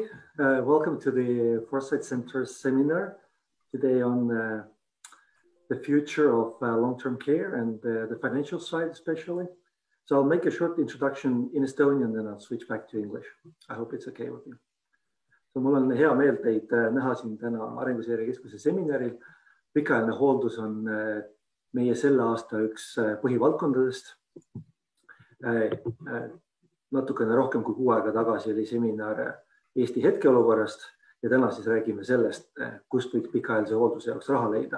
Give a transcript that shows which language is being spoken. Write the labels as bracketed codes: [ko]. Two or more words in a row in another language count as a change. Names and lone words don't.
[en] Welcome to the Foresight Centre seminar today on the future of long-term care and the financial side especially. So I'll make a short introduction in Estonian and then I'll switch back to English. I hope it's okay with you. [et] So mul on hea meel teid näha siin täna Arenguseire Keskuse seminaril. Pikaajaline hooldus on meie selle aasta üks põhivaldkondadest. Natukene rohkem kui kuu aega tagasi oli seminar Eesti hetkeolukorrast ja täna siis räägime sellest, kust võiks pikaajalise hoolduse jaoks raha leida.